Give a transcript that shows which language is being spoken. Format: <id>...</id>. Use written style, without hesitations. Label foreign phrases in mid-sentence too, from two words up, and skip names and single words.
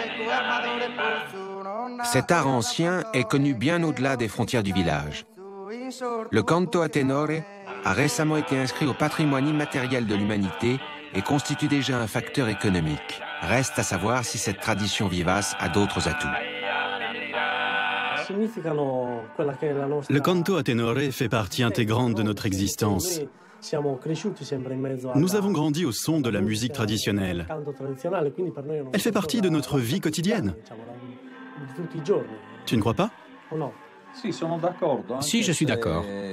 <fr>Cet art ancien est connu bien au-delà des frontières du village. Le</fr> <it>canto a tenore</it> <fr>a récemment été inscrit au patrimoine immatériel de l'humanité et constitue déjà un facteur économique. Reste à savoir si cette tradition vivace a d'autres atouts. Le</fr> <it>canto a tenore</it> <fr>fait partie intégrante de notre existence. Nous avons grandi au son de la musique traditionnelle. Elle fait partie de notre vie quotidienne. Tu ne crois pas? Si, je suis d'accord.</fr>